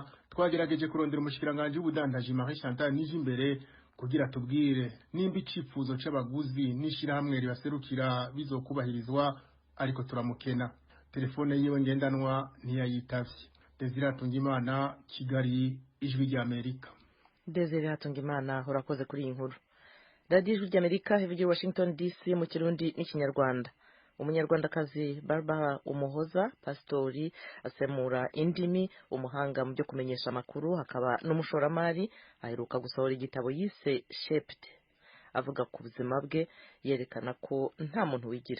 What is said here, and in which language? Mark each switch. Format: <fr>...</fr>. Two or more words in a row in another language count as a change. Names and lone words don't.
<rn>Twagerageje kurondera umushikiranganje w'ubudandaji Marie Chantal Nijimbere kugira tubwire nimba icifuzo c'abaguzi n'ishira hamwe ribaserukira bizokubahirizwa, ariko turamukena. Telefone yiwe ngendanwa ntiyayitavye. Desire Hatungimana, Kigali, Ijwi ry'Amerika. Desire Hatungimana urakoze kuri iyi nkuru. Radio Ijwi ry'Amerika ivugira Washington DC mu Kirundi n'Ikinyarwanda. Umunyarwandakazi Barbara Umuhoza pastori asemura indimi, umuhanga mu byo kumenyesha amakuru, hakaba n'umushoramari aheruka gusohora igitabo yise Shaped. Avuga ku buzima bwe yerekana ko nta muntu wigira.</rn>